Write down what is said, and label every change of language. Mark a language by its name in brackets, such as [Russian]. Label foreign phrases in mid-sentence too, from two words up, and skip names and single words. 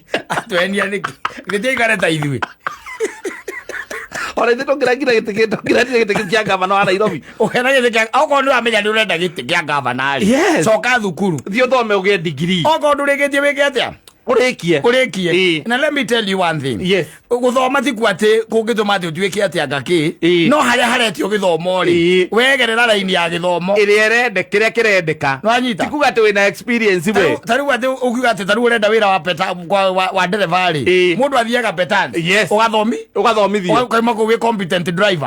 [Kikuyu] atwenia niki gitiigare ta ithui ora ito ngira gite kia gavana wa Nairobi ukena gite kia oko ndu amenya ndu renda gite kia gavana ari coka thukuru thio thome ugie degree oko ndu rigitie wike atia urikie na [English] let me tell you one thing [Kikuyu] guthoma ti kwate kungituma ati utwike atia ngaki no haria haretio githomo ri wegerera raini ya githomo iri erende kiria kirendeka nwanyita tikuga ati wina experience we taru ati ukiuga ati taru urenda wira wa peta wa dereva ri mundu athiaga petani ugathomithio ukaima ku we [English] competent driver